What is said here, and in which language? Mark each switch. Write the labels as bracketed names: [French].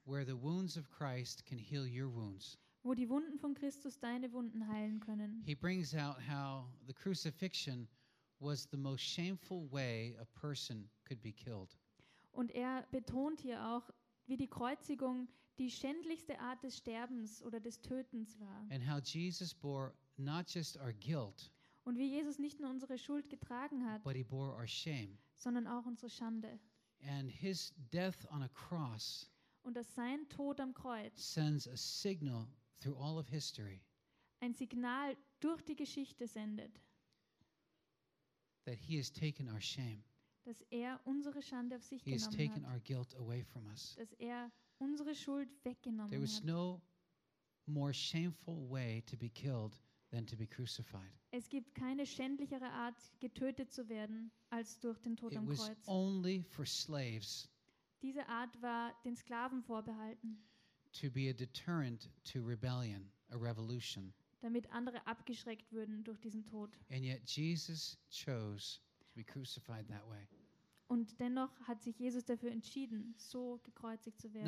[English] Where the wounds of Christ can heal your wounds. [German] Wo die Wunden von Christus deine Wunden heilen können. [English] He brings out how the crucifixion was the most shameful way a person could be killed. [German] Und er betont hier auch, wie die Kreuzigung die schändlichste Art des Sterbens oder des Tötens war. [English] And how Jesus bore not just our guilt. [German] Und wie Jesus nicht nur unsere Schuld getragen hat, [English] but he bore our shame. [German] Sondern auch unsere Schande. [English] And his death on a cross, [German] und dass sein Tod am Kreuz, [English] sends a signal through all of history, [German] ein Signal durch die Geschichte sendet. [English] That he has taken our shame. [German] Dass er unsere Schande auf sich genommen hat. [English] He has taken our guilt away from us. [German] Dass er unsere Schuld weggenommen hat. [English] There was no more shameful way to be killed than to be crucified. [German] Es gibt keine schändlichere Art, getötet zu werden, als durch den Tod am Kreuz. [English] It was only for slaves. [German] Diese Art war den Sklaven vorbehalten. [English] To be a deterrent to rebellion, a revolution. [German] Damit andere abgeschreckt würden durch diesen Tod. [English] And yet Jesus chose to be crucified that way. [German] Und dennoch hat sich Jesus dafür entschieden, so gekreuzigt zu werden.